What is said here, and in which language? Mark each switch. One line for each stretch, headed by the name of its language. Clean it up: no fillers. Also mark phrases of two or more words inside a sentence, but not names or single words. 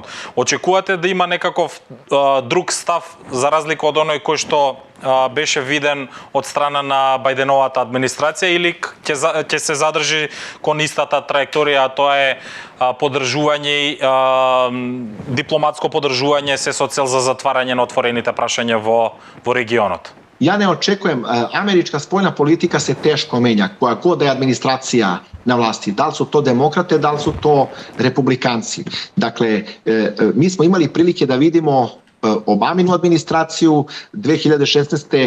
Macedonian: Очекувате да има некаков друг став за разлика од оној кој што беше виден од страна на Бајденовата администрација или ќе се задржи кон истата траекторија, а тоа е поддржување, дипломатско поддржување се со цел за затварање на отворените прашања во регионот?
Serbian: Ja ne očekujem, američka spoljna politika se teško menja, koja god da je administracija na vlasti, da li su to demokrate, da li su to republikanci. Dakle, mi smo imali prilike da vidimo Obaminu administraciju, 2016.